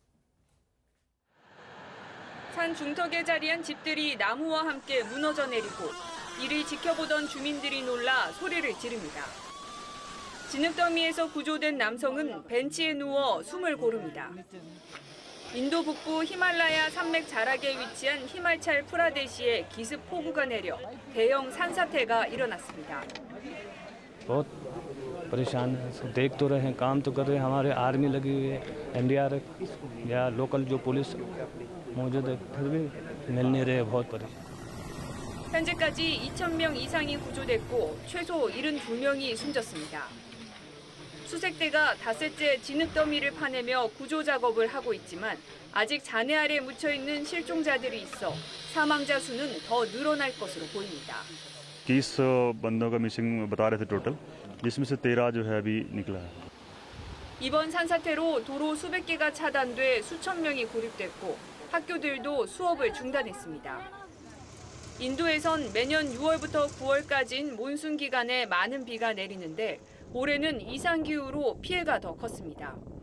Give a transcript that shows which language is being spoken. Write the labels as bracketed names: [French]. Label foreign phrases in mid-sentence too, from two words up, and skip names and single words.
[Korean] 산 중턱에 자리한 집들이 나무와 함께 무너져 내리고 이를 지켜보던 주민들이 놀라 소리를 지릅니다. 진흙더미에서 구조된 남성은 벤치에 누워 숨을 고릅니다. 인도 북부 히말라야 산맥 자락에 위치한 히말찰 프라데시에 기습 폭우가 내려 대형 산사태가 일어났습니다. [Hindi] बहुत परेशान है देख तो रहे हैं काम तो कर रहे हैं हमारे आर्मी लगी हुई है एनडीआरएफ या लोकल जो पुलिस मौजूद है फिर भी मिल नहीं रहे बहुत परेशान [Korean] 현재까지 2,000명 이상이 구조됐고 최소 72명이 숨졌습니다. 수색대가 닷새째 진흙더미를 파내며 구조 작업을 하고 있지만 아직 잔해 아래 묻혀있는 실종자들이 있어 사망자 수는 더 늘어날 것으로 보입니다. [Hindi] 21 बंदों का मिसिंग बता रहे थे टोटल जिसमें से 13 जो है अभी निकला है. [Korean] 이번 산사태로 도로 수백 개가 차단돼 수천 명이 고립됐고 학교들도 수업을 중단했습니다. 인도에선 매년 6월부터 9월까지인 몬순 기간에 많은 비가 내리는데 올해는 이상기후로 피해가 더 컸습니다.